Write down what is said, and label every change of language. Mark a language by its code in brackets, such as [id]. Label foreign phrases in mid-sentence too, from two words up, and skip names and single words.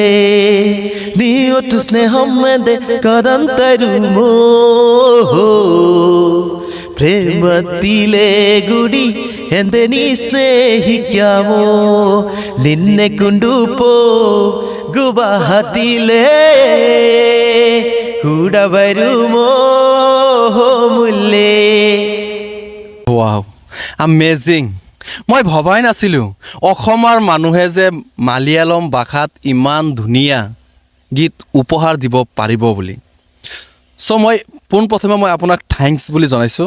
[ml] നീ ഒറ്റ സ്നേഹം എന്റെ കരം തരുമോ, പ്രേമത്തിലെ ഗുടി എന്തെ നീ സ്നേഹിക്കാമോ, നിന്നെ കൊണ്ടുപോ ഗുവാഹത്തിലേ, കൂടെ വരുമോ മുല്ലേ. [en] wow, amazing. [as] মই ভবাই নাছিলোঁ অসমৰ মানুহে যে মালিয়ালম ভাষাত ইমান ধুনীয়া গীত উপহাৰ দিব পাৰিব বুলি. চ' মই পোনপ্ৰথমে আপোনাক থেংকছ বুলি জনাইছোঁ.